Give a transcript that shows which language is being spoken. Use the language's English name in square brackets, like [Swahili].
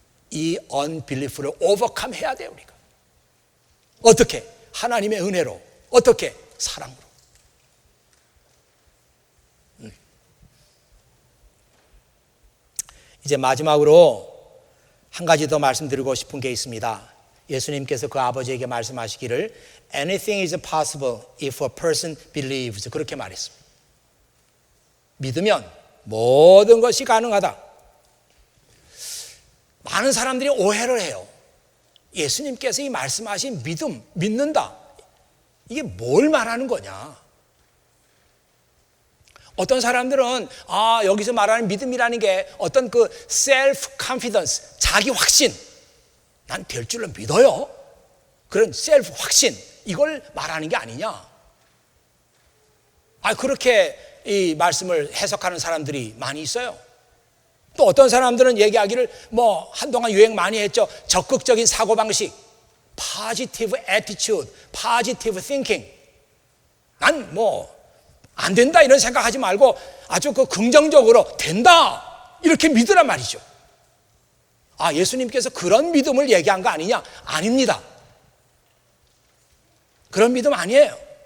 [Korean] 이 언빌리프를 오버컴 해야 돼요, 우리가. 어떻게? 하나님의 은혜로. 어떻게? 사랑으로. 이제 마지막으로 한 가지 더 말씀드리고 싶은 게 있습니다. 예수님께서 그 아버지에게 말씀하시기를 [English] Anything is possible if a person believes. [Korean] 그렇게 말했습니다. 믿으면 모든 것이 가능하다. 많은 사람들이 오해를 해요. 예수님께서 이 말씀하신 믿음, 믿는다. 이게 뭘 말하는 거냐? 어떤 사람들은 여기서 말하는 믿음이라는 게 어떤 그 self confidence, 자기 확신, 난 될 줄로 믿어요. 그런 self 확신, 이걸 말하는 게 아니냐? 그렇게 이 말씀을 해석하는 사람들이 많이 있어요. 또 어떤 사람들은 얘기하기를 한동안 유행 많이 했죠. 적극적인 사고방식, positive attitude, positive thinking. 난 안 된다 이런 생각하지 말고 아주 그 긍정적으로 된다 이렇게 믿으란 말이죠. 예수님께서 그런 믿음을 얘기한 거 아니냐? 아닙니다. 그런 믿음 아니에요.